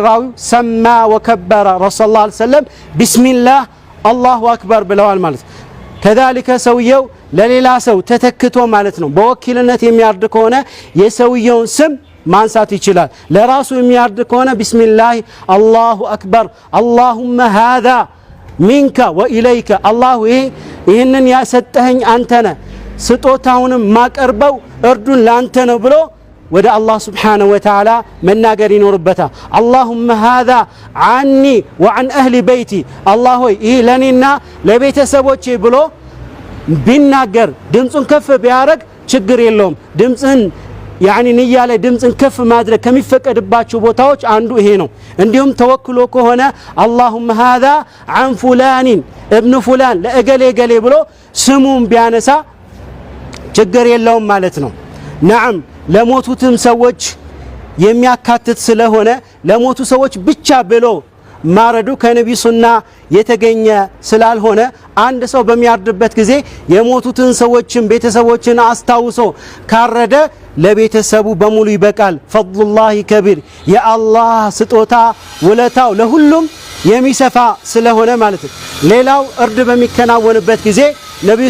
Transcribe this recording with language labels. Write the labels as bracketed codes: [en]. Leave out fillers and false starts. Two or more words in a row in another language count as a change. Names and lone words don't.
[am] ራዊው [ar] سمى وكبر رسول صلى الله عليه وسلم بسم الله الله أكبر [am] ብለዋል ማለት ከذلك ሰውየው ለሌላ ሰው ተተክቶ ማለት ነው በወኪልነት የሚያርድ ከሆነ የሰውየውን ስም ማንሳት ይችላል። ለራሱ የሚያርድ ከሆነ [ar] بسم الله الله أكبر اللهم هذا منك وإليك الله [am] ይህንን ያሰጠኸኝ አንተ ነህ ስጦታውንም ማቀርበው እርዱን ላንተ ነው ብሎ ወደ አላህ [ar] سبحانه وتعالى [am] መናገር ይኖርበታል። [ar] اللهم هذا عني وعن أهل بيتي الله [am] ሆይ ይህ ለኔና ለቤተሰቦቼ ብሎ ቢናገር ድምጹን ከፍ ቢያረግ ችግር የለውም። ድምጽን يعني ንያ ላይ ድምጽን ከፍ ማድረግ ከሚፈቀድባቸው ቦታዎች አንዱ ይሄ ነው። እንዲሁም ተወክሎ ከሆነ [ar] اللهم هذا عن فلان ابن فلان [am] ለእገሌ ገሌ ብሎ ስሙን ቢያነሳ ችግር የለውም ማለት ነው። نعم ለሞቱትም ሰዎች የሚያካትት ስለሆነ ለሞቱ ሰዎች ብቻ ብሎ ማረዱ ከነብዩ ሱና የተገኘ ስላልሆነ አንድ ሰው በሚያርድበት ጊዜ የሞቱትን ሰዎችን ቤተሰቦችን አስታውሶ ካረደ ለቤተሰቡ በሙሉ ይበቃል። [ar] فضل الله كبير [am] የአላህ ስጦታ ውለታው ለሁሉም የሚሰፋ ስለሆነ ማለት ነው። ሌላው እርድ በሚከናወንበት ጊዜ ነብዩ